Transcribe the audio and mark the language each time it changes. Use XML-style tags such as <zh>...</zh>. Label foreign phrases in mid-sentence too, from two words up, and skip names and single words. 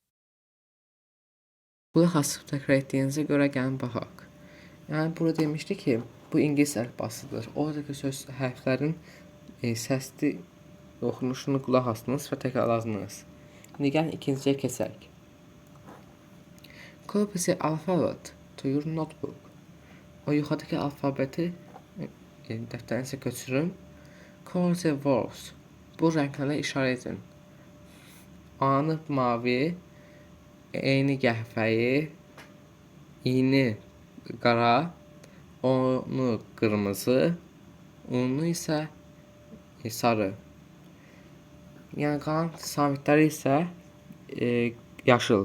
<az>Qulaq asıb təkrar etdiyinizə görə gəlin baxaq. Yəni burada demişdi ki, bu ingilis əlifbasıdır. Oradakı söz hərflərin səsli oxunuşunu qulaq asdınız və təkrarladınız. İndi gəlin ikinciyə keçək.</az> <en>Copy the alphabet to your notebook.</en> <az>O yuxarıdakı alfabeti dəftərinizə köçürün.</az> <en>Color the words.</en> <az>Bu rənglərlə işarə edin. A-nı mavi, E-ni qəhvəyi, İ-ni qara, O-nu qırmızı, U-nu isə sarı. Yəni qalan samitləri isə yaşıl.</az>